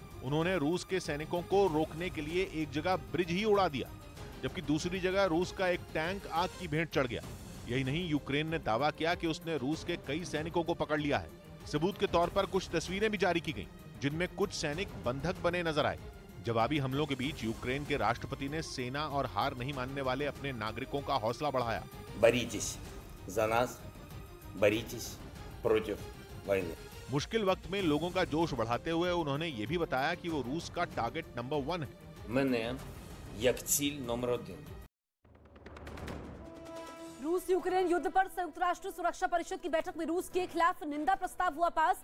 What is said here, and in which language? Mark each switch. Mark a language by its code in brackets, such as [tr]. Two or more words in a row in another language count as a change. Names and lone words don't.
[hi] उन्होंने रूस के सैनिकों को रोकने के लिए एक जगह ब्रिज ही उड़ा दिया, जबकि दूसरी जगह रूस का एक टैंक आग की भेंट चढ़ गया। यही नहीं, यूक्रेन ने दावा किया कि उसने रूस के कई सैनिकों को पकड़ लिया है। सबूत के तौर पर कुछ तस्वीरें भी जारी की गईं, जिनमें कुछ सैनिक बंधक बने नजर आए। जवाबी हमलों के बीच यूक्रेन के राष्ट्रपति ने सेना और हार नहीं मानने वाले अपने नागरिकों का हौसला बढ़ाया। [ru] боритесь за нас, боритесь против войны। [hi] मुश्किल वक्त में लोगों का जोश बढ़ाते हुए उन्होंने ये भी बताया कि वो रूस का टारगेट नंबर 1 है। [uk] Мене як ціль номер 1। [hi] रूस यूक्रेन युद्ध पर संयुक्त राष्ट्र सुरक्षा परिषद की बैठक में रूस के खिलाफ निंदा प्रस्ताव हुआ पास।